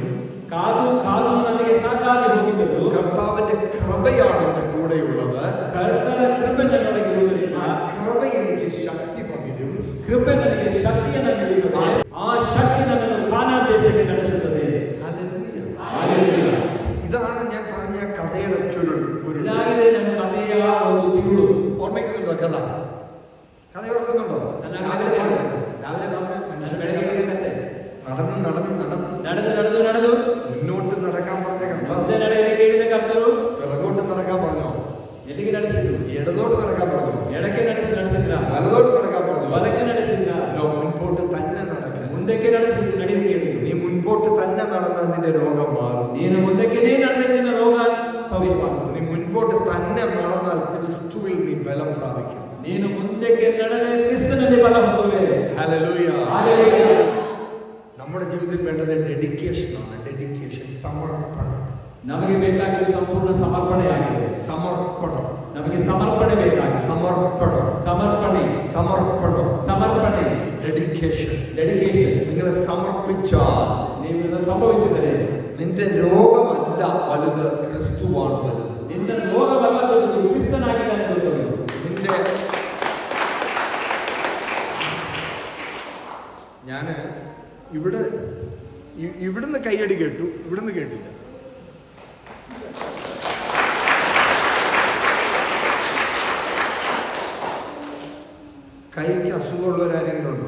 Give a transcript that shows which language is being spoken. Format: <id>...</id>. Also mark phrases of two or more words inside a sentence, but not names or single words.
<kn>ಕಾದು ಕಾದು ನನಗೆ ಸಾಕಾಗಿ ಹೋಗಿದ್ದರು.</kn> <ml>കർത്താവിന്റെ കൃപയാണ് എന്റെ കൂടെയുള്ളത്.</ml> <kn>ಕರ್ತನ ಕೃಪೆ ನನ್ನೊಳಗಿರುವುದರಿಂದ</kn> <ml>കൃപ എനിക്ക് ശക്തി പകരും.</ml> <kn>ಕೃಪೆ ನನಗೆ ಶಕ್ತಿಯನ್ನು ನೀಡುತ್ತದೆ. ಆ ಶಕ್ತಿ ನನ್ನನ್ನು ಕಾನಾನ್ ದೇಶಕ್ಕೆ ನಡೆಸುತ್ತದೆ.</kn> <ml>ഹല്ലേലൂയ.</ml> <kn>ಹಲ್ಲೆಲೂಯ.</kn> <ml>ഇതാണ് ഞാൻ പറഞ്ഞ കഥയുടെ ചുരുൾ.</ml> <kn>ಇದಾಗಿದೆ ನನ್ನ ಕಥೆಯ ಒಂದು ತಿರುಳು.</kn> <ml>ഓർമ്മിക്കുന്നുണ്ടോ കഥ? കഥ ഓർക്കുന്നുണ്ടോ? രാവിലെ</ml> <kn>ಬೆಳಗ್ಗೆ ಕಥೆ</kn> <ml>നടന്ന് നടന്ന് നടന്ന്</ml> <kn>ನಡೆದು ನಡೆದು ನಡೆದು</kn> <ml>മുന്നോട്ട് നടക്കാൻ പറഞ്ഞ കർത്താവ്</ml> <kn>ಮುಂದೆ ನಡೆಯಲಿಕ್ಕೆ ಹೇಳಿದ ಕರ್ತರು</kn> <ml>പിറകോട്ട് നടക്കാൻ പറഞ്ഞോ?</ml> <kn>ಎಲ್ಲಿಗೆ ನಡೆಸಿದ್ರು?</kn> <ml>ഇടതോട്ട് നടക്കാൻ പറഞ്ഞോ?</ml> <kn>ಎಡಕ್ಕೆ ನಡೆಸಿದ್ರ?</kn> <ml>വലതോട്ട് നടക്കാൻ പറഞ്ഞോ?</ml> <kn>ಬಲಕ್ಕೆ ನಡೆಸಿದ್ರ?</kn> <ml>മുൻപോട്ട് തന്നെ നടക്കുക.</ml> <kn>ಮುಂದಕ್ಕೆ ನಡೆಯಲಿಕ್ಕೆ ಹೇಳಿದ್ರು.</kn> <ml>നീ മുൻപോട്ട് തന്നെ നടന്ന നിന്റെ രോഗം മാറും.</ml> <kn>ನೀನು ಮುಂದಕ್ಕೆ ನಡೆದರೆ ನಿನ್ನ ರೋಗ ಸೌಖ್ಯವಾಗುತ್ತದೆ.</kn> <ml>നീ മുൻപോട്ട് തന്നെ നടന്നാൽ ക്രിസ്തുവിൽ നീ ബലം പ്രാപിക്കും.</ml> <kn>ನೀನು ಮುಂದಕ್ಕೆ ನಡೆದರೆ ಕ್ರಿಸ್ತನಲ್ಲಿ ಬಲ ಹೊಂದುವೆ.</kn> <ml>ഹല്ലേലൂയ. ഹല്ലേലൂയ. നമ്മുടെ ജീവിതത്തിൽ വേണ്ടത് ഡെഡിക്കേഷനാണ്. ഡെഡിക്കേഷൻ, സമർപ്പണം.</ml> <kn>ನಮಗೆ ಬೇಕಾಗಿದ್ದು ಸಂಪೂರ್ಣ ಸಮರ್ಪಣೆಯಾಗಿದೆ.</kn> <ml>സമർപ്പണം.</ml> <kn>ನಮಗೆ ಸಮರ್ಪಣೆ ಬೇಕಾಗಿದೆ.</kn> <ml>സമർപ്പണം.</ml> <kn>ಸಮರ್ಪಣೆ.</kn> <ml>സമർപ്പണം.</ml> <kn>ಸಮರ್ಪಣೆ.</kn> <ml>ഡെഡിക്കേഷൻ.</ml> <kn>ಡೆಡಿಕೇಶನ್.</kn> <ml>നിങ്ങളെ സമർപ്പിച്ചാൽ</ml> <kn>ನೀವು ಇದನ್ನು ಸಂಭವಿಸಿದರೆ</kn> <ml>നിന്റെ രോഗമല്ല വലുത്, ക്രിസ്തുവാണ് വലുത്.</ml> <kn>ನಿನ್ನ ರೋಗವಲ್ಲ ದೊಡ್ಡದು, ಕ್ರಿಸ್ತನಾಗಿದ್ದಾನೆ ದೊಡ್ಡದು.</kn> <ml>നിന്റെ ഇവിടുന്ന് കൈയടി കേട്ടു, ഇവിടുന്ന് കേട്ടില്ല. കൈക്ക് അസുഖമുള്ളവരാരെങ്കിലും ഉണ്ടോ?</ml>